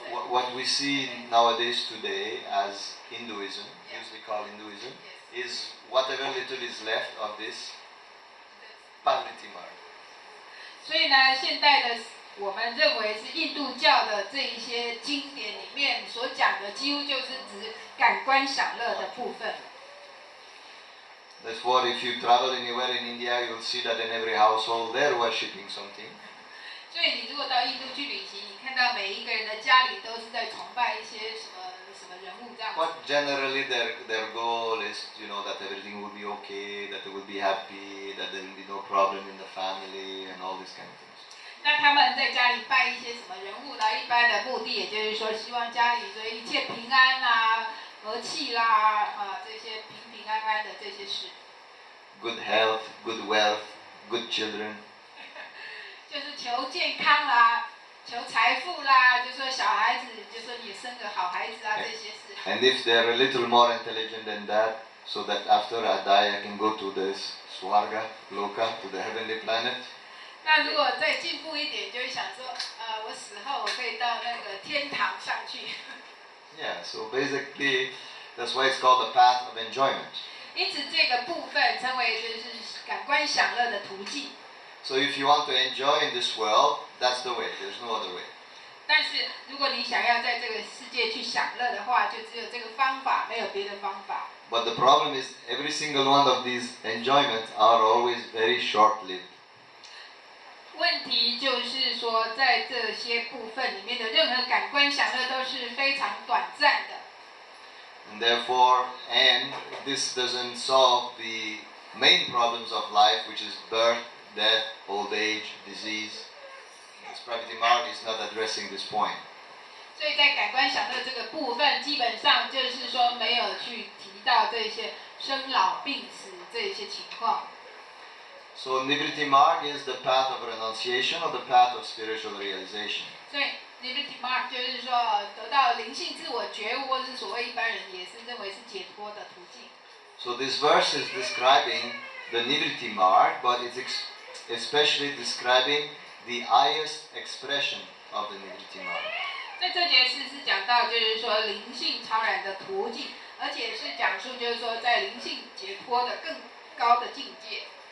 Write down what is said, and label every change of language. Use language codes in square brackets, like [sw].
[en] What we see nowadays today as Hinduism, usually called Hinduism, is whatever little is left of this Pavriti Marg. [zh] 所以呢，现代的我们认为是印度教的这一些经典里面所讲的，几乎就是指感官享乐的部分。 [en] That's what if you travel anywhere in India, you'll see that in every household they're worshipping something. [zh] 所以你如果到印度去旅行，你看到每一个人的家里都是在崇拜一些什么人物这样子。 [en] But generally their goal is, that everything will be okay, that they will be happy, that there will be no problem in the family and all these kind of things. [zh] 那他们在家里拜一些什么人物呢？一般的目的，也就是说，希望家里所以一切平安啦、和气啦，这些平平安安的这些事。 [en] Good health, good wealth, good children. [zh] 就是求健康啦，求财富啦，就说小孩子，就说你生个好孩子啊，这些事。 [en] And if they're a little more intelligent than that, so that after I die I can go to this Swarga, Loka, to the heavenly planet. [zh] 那如果再进步一点，就会想说，我死后我可以到那个天堂上去。 [en] Yeah, so basically that's why it's called the path of enjoyment. [zh] 因此这个部分称为就是感官享乐的途径。 [en] So if you want to enjoy in this world, that's the way. There's no other way. [zh] 但是如果你想要在这个世界去享乐的话，就只有这个方法，没有别的方法。 [en] But the problem is every single one of these enjoyments are always very short-lived. [zh] 问题就是说，在这些部分里面的任何感官享乐都是非常短暂的。 [en] And therefore, this doesn't solve the main problems of life, which is birth, death, old age, disease. This Praviti Marg is not addressing this point. [zh] 所以在感官享乐这个部分，基本上就是说没有去提到这些生老病死这些情况。 [en] So Nivriti Marg is the path of renunciation or the path of spiritual realization. [zh] 所以 Divinity Mark 就是说得到灵性自我觉悟，或是所谓一般人也是认为是解脱的途径。 [en] So this verse is describing the Nivriti Marg, but it's especially describing the highest expression of the Nivriti Marg. [zh] 在这节诗是讲到就是说灵性超然的途径，而且是讲述就是说在灵性解脱的更高的境界。